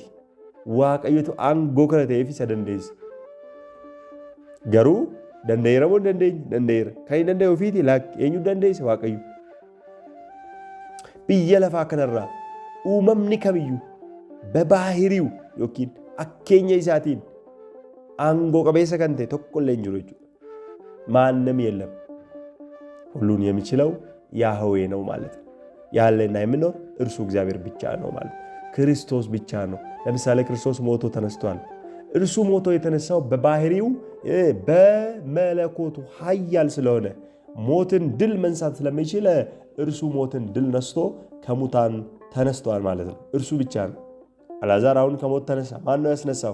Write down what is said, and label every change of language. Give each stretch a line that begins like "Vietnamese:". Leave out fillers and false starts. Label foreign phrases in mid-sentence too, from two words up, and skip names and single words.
Oromo: Waaqayyotu aangoo kana ta'eef isa dandeesse. Garuu danda'eera moo dandeenye? Danda'eera. Kan hin danda'e ofiiti laakki eenyu dandeesse? Waaqayyo. Biyya lafaa kanarraa uumamni kamiyyuu babaahiriu yookiin akkeenya isaatiin aangoo qabeessa kan ta'e tokko illee hin jiru jechuudha.
Amharic: ማንም የለም። ሁሉን የሚችለው ያህዌ ነው ማለት ነው። ያለና የሚኖር እርሱ እግዚአብሔር ብቻ ነው ማለት ነው። ክርስቶስ ብቻ ነው። ለምሳሌ ክርስቶስ ሞቶ ተነስቷል። እርሱ ሞቶ የተነሳው በባህሪው በመለኮቱ ኃያል ስለሆነ ሞትን ድል መንሳት ስለሚችል እርሱ ሞትን ድል ነስቶ ከሙታን ተነስቷል ማለት ነው። እርሱ ብቻ ነው። አልዓዛር አሁን ከሞት ተነሳ። ማን ነው ያስነሳው?